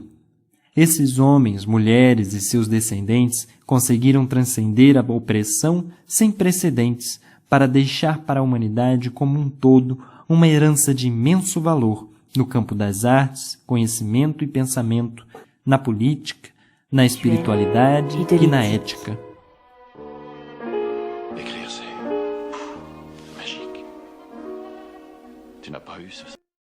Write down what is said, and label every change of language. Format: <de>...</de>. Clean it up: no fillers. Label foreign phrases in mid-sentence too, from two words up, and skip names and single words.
<pt>Esses homens, mulheres e seus descendentes conseguiram transcender a opressão sem precedentes para deixar para a humanidade como um todo uma herança de imenso valor no campo das artes, conhecimento e pensamento, na política, na espiritualidade e na ética.</pt> <fr>Écrire, c'est magique. Tu n'as pas eu ce</fr>